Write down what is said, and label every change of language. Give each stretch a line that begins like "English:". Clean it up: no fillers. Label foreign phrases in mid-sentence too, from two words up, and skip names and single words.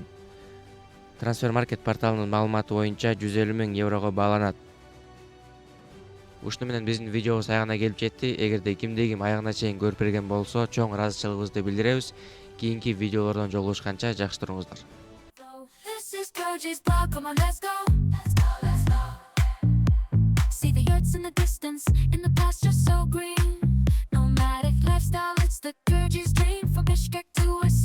Kyrgyz: Трансфермаркет порталынын маалыматы боюнча 150 000 еврого бааланат. Ушуну менен биздин видеобуз аягына келип жетти. Эгерде кимде ким аягына чейин көрүп берген болсо, чоң ыраазычылыгыбызды билдиребиз. Кийинки видеолордон жолугушканча жакшы туруңуздар.
English: See the yurts in the distance, in the pasture so green. Nomadic lifestyle, it's the Kyrgyz dream. From Bishkek to